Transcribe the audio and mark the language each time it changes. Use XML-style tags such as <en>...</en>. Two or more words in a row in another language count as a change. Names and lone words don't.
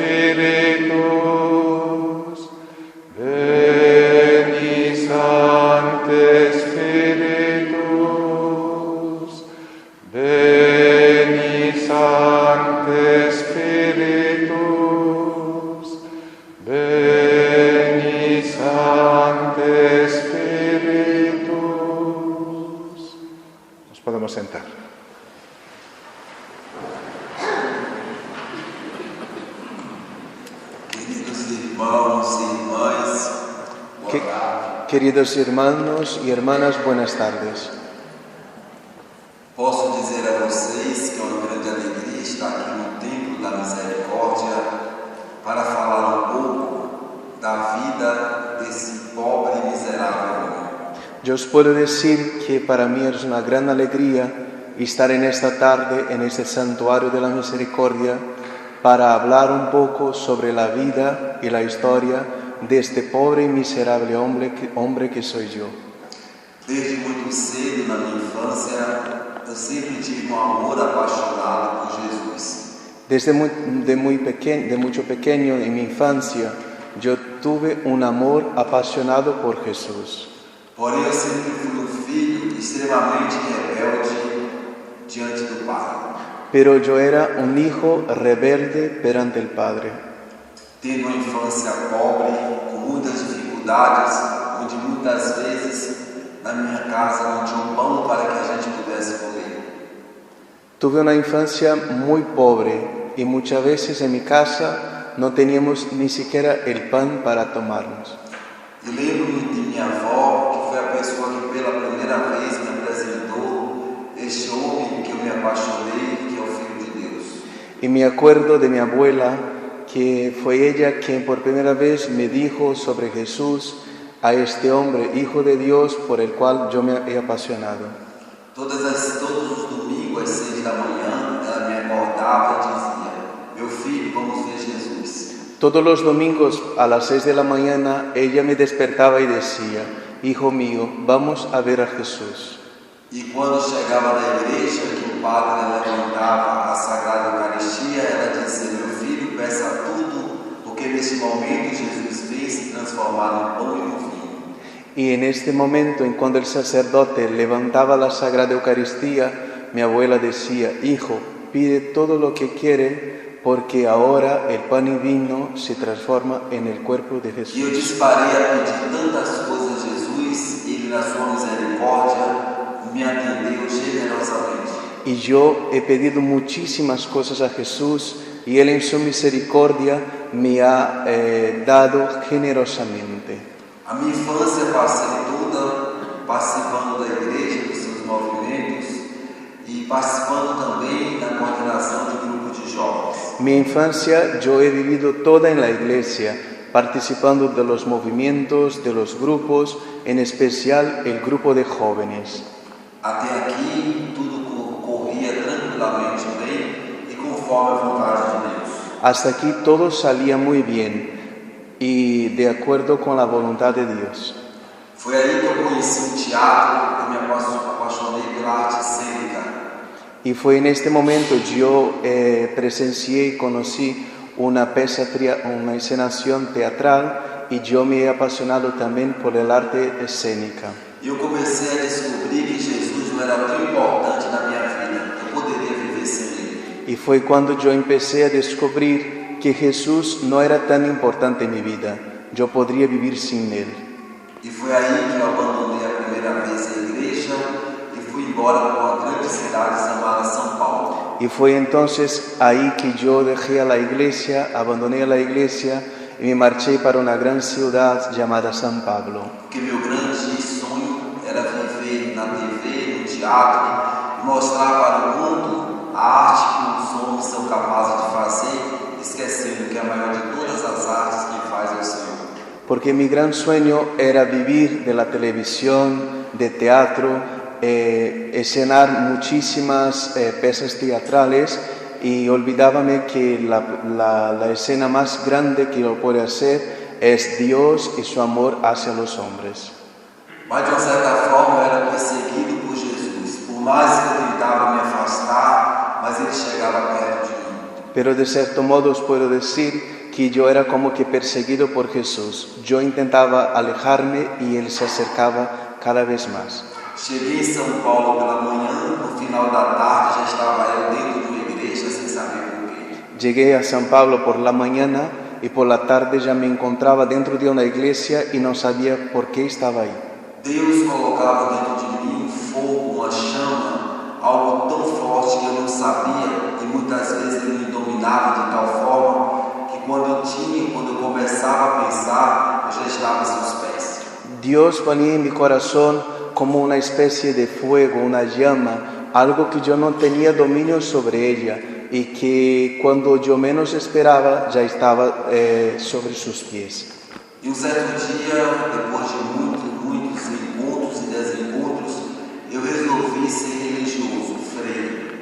<la>Spiritus, Veni Sancte Spiritus, Veni Sancte Spiritus, Veni Sancte Spiritus.</la> <es>Nos podemos sentar. Queridos hermanos y hermanas, buenas tardes.</es> <pt>Posso dizer a vocês que é uma grande alegria estar aqui no Templo da Misericórdia para falar um pouco da vida desse pobre e miserável homem.</pt> <es>Yo os puedo decir que para mí es una gran alegría estar en esta tarde en este santuario de la misericordia para hablar un poco sobre la vida y la historia de este pobre y miserable hombre que soy yo.</es> <pt>Desde muito cedo na minha infância, eu sempre tive um amor apaixonado por Jesus.</pt> <es>De mucho pequeño, en mi infancia, yo tuve un amor apasionado por Jesús.</es> <pt>Porém, eu sempre fui filho extremamente rebelde diante do Pai.</pt> <es>Pero yo era un hijo rebelde perante el Padre.</es> <pt>Tendo uma infância pobre, com muitas dificuldades, onde muitas vezes na minha casa não tinha pão para que a gente pudesse comer.</pt> <es>Tuve una infancia muy pobre y muchas veces en mi casa no teníamos ni siquiera el pan para tomarnos.</es> <pt>E lembro-me de minha avó, que foi a pessoa que pela primeira vez me apresentou este homem que eu me apaixonei, que é o Filho de Deus.</pt> <es>Y me acuerdo de mi abuela, que fue ella quien por primera vez me dijo sobre Jesús, a este hombre, Hijo de Dios, por el cual yo me he apasionado.</es> <pt>Todos os domingos às 6 da manhã, ela me acordava e dizia: meu filho, vamos ver Jesus.</pt> <es>Todos los domingos a las 6 de la mañana ella me despertaba y decía: Hijo mío, vamos a ver a Jesús.</es> <pt>E quando chegava na igreja, que o padre levantava a Sagrada Eucaristia, ela dizia: meu filho, peça tudo, porque nesse momento Jesus vem se transformar no pão e no vinho.</pt> <es>Y en este momento, en cuando el sacerdote levantaba la Sagrada Eucaristía, mi abuela decía: Hijo, pide todo lo que quiere, porque ahora el pan y vino se transforma en el cuerpo de Jesús.</es> <pt>E eu disparei a pedir tantas coisas a Jesus, e Ele, na sua misericórdia, me atendeu generosamente.</pt> <es>Y yo he pedido muchísimas cosas a Jesús, y Él en su misericordia me ha dado generosamente.</es> <pt>A minha infância passei toda participando da igreja, dos seus movimentos, e participando também da coordenação de grupos de jovens.</pt> <es>Mi infancia yo he vivido toda en la iglesia, participando de los movimientos, de los grupos, en especial el grupo de jóvenes.</es> <pt>Até aqui tudo corria tranquilamente bem e conforme a vontade de Deus.</pt> <es>Hasta aquí todo salía muy bien y de acuerdo con la voluntad de Dios.</es> <pt>Foi aí que eu conheci o teatro, eu me apaixonei pela arte cênica.</pt> <es>Y fue en este momento yo presencié y conocí una escenación teatral, y yo me he apasionado también por el arte escénica.</es> <pt>E eu comecei a descobrir que Jesus não era tão importante na minha vida, que eu poderia viver sem Ele.</pt> <es>Y fue cuando yo empecé a descubrir que Jesús no era tan importante en mi vida, yo podría vivir sin Él.</es> <pt>E foi aí que eu abandonei a primeira vez a igreja e fui embora para uma grande cidade chamada São Paulo.</pt> <es>Y fue entonces ahí que yo dejé a la iglesia, abandoné a la iglesia y me marché para una gran ciudad llamada San Pablo.</es> <pt>Porque meu grande sonho era viver na TV, no teatro, e mostrar para o mundo a arte que os homens são capazes de fazer, esquecendo que a maior de todas as artes quem faz é o Senhor.</pt> <es>Porque mi gran sueño era vivir de la televisión, de teatro, escenar muchísimas piezas teatrales, y olvidábame que la escena más grande que lo puede hacer es Dios y su amor hacia los hombres.</es> <pt>Mas de uma certa forma eu era perseguido por Jesus. Por mais que eu tentava me afastar, mas Ele chegava perto de mim.</pt> <es>Pero de cierto modo os puedo decir que yo era como que perseguido por Jesús. Yo intentaba alejarme y Él se acercaba cada vez más.</es> <pt>Cheguei em São Paulo pela manhã, no final da tarde já estava eu dentro de uma igreja sem saber por quê.</pt> <es>Llegué a San Pablo por la mañana y por la tarde ya me encontraba dentro de una iglesia y no sabía por qué estaba ahí.</es> <pt>Deus colocava dentro de mim um fogo, uma chama, algo tão forte que eu não sabia, e muitas vezes Ele me dominava de tal forma que quando eu começava a pensar, eu já estava em seus pés.</pt> <es>Dios ponía en mi corazón como una especie de fuego, una llama, algo que yo no tenía dominio sobre ella, y que cuando yo menos esperaba ya estaba sobre sus pies.</es> <pt>E um certo dia, depois de muitos encontros e desencontros, eu resolvi ser religioso, freio.</pt>